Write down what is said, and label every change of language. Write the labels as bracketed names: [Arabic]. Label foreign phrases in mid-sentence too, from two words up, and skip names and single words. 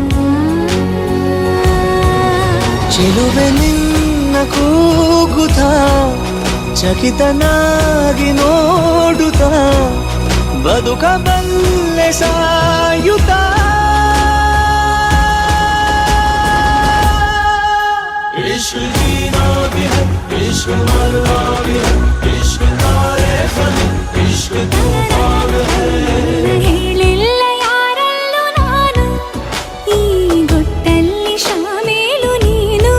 [Kannada] ಚೆಲುವೆ ನಿನ್ನ ಕೂಗುತ್ತ ಚಕಿತನಾಗಿ ನೋಡುತ್ತ ಬದುಕಬಲ್ಲೆ ಸಾಯುತ್ತ. [Hindi] इश्क जीना भी है, इश्क मरना भी है, इश्क तारे ज़मीं, इश्क तूफान है. [Kannada] ಹೇಳಿಲ್ಲ ಯಾರಲ್ಲೂ ನಾನು, ಈ ಗುಟ್ಟಲ್ಲಿ ಶಾಮೀಲು ನೀನು.